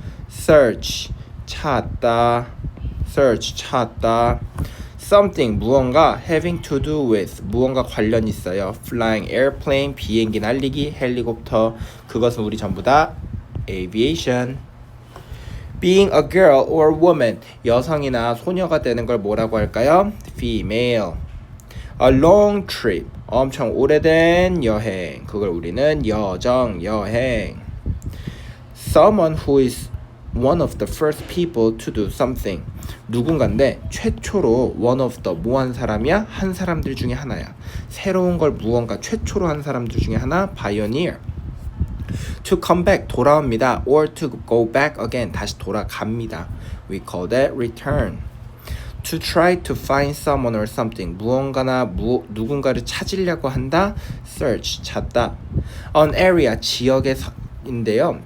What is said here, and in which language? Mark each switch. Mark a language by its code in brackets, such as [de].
[en] Search, [ko] 찾다. [en] Search, 찾다. Something, [ko] 무언가. [en] Having to do with, [ko] 무언가 관련 있어요. [en] Flying airplane, [ko] 비행기 날리기. 헬리콥터, 그것은 우리 전부 다 aviation. [en] Being a girl or woman, [ko] 여성이나 소녀가 되는 걸 뭐라고 할까요? [en] Female. A long trip, [ko] 엄청 오래된 여행, 그걸 우리는 여정, 여행. [en] Someone who is one of the first people to do something, [ko] 누군가인데 최초로 [en] one of the [ko] 뭐 한 사람이야? 한 사람들 중에 하나야. 새로운 걸 무언가 최초로 한 사람들 중에 하나, pioneer. [en] To come back, [ko] 돌아옵니다. [en] Or to go back again, [ko] 다시 돌아갑니다. [en] We call that return. To try to find someone or something, [ko] 무언가나 누군가를 찾으려고 한다. [en] Search, [ko] 찾다. [en] An area, [ko] 지역인데요.